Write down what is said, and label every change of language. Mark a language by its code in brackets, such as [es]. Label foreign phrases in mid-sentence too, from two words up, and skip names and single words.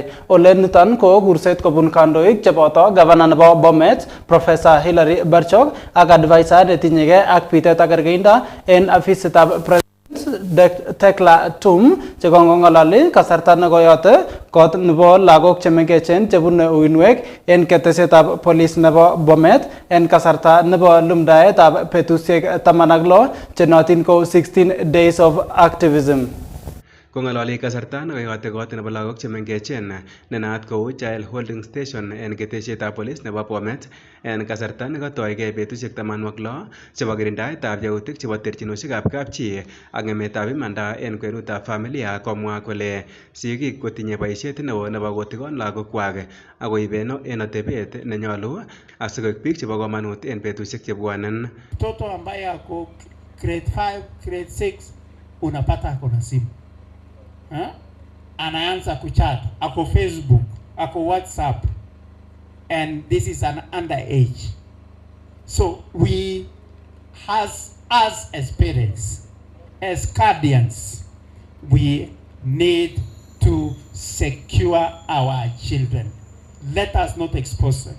[kln] Ole niton ko kurset kobun kandoik cheboto gavana nebo Bomet Professor Hilary Barchok ak advisor netinyege ak bitet ak kergeindo en afisitab Tekla Tum chekong'ololi kasarta nekoyote kot nebo lagok chemengechen chebune uinwek en ketesetab polis nebo Bomet en kasarta nebo lumdaetab betusiek 16 chenotin ko 16 [en] days of activism. [kln] Kong'ololi kasarta nekoyote kot nebo lagok chemengechen nenaat kou Child Holding Station en ketesietab polis nebo Bomet en kasarta nekotoige betusiek 16 chebo kirindaetab yautik chebo terchinosiekab kapchi ak ng'emetab imanda en kwenutab familia, komwa kole sigik kotinye boisiet neo nebo kotikon lagokwak ak koibeno en atebet nenyolu asikoik biik chebo komonut en betusiek chebwanen. [sw] Mtoto ambaye ako grade 5, grade 6 unapata ako na simu. Anaanza kuchat, ako Facebook, ako WhatsApp, [en] and this is an underage. So we, as parents, as guardians, we need to secure our children. Let us not expose them.